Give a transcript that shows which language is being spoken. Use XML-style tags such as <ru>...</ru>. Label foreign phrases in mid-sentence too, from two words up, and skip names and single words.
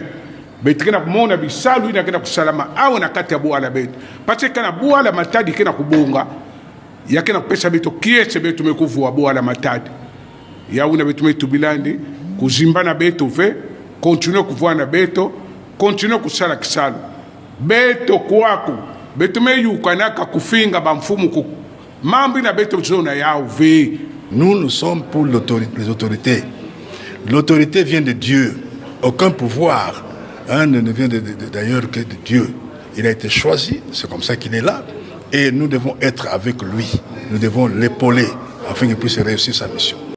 <kg>betikena kumona bisalu ina kena kusalama au na kati ya buala beto parce kana buala matadi kena kubonga yakena pesa beto kiese beto mekuvua buala matadi yauna beto metubilandi kuzimbana beto ve continue kuvana beto continue kusala kisalo beto kwako beto meyukanaka kufinga bamfumu ku mambi na beto zona yao ve.</kg> <fr>Nous sommes pour les autorités. L'autorité vient de Dieu. Aucun pouvoir ne vient d'ailleurs que de Dieu. Il a été choisi, c'est comme ça qu'il est là. Et nous devons être avec lui. Nous devons l'épauler afin qu'il puisse réussir sa mission.</fr>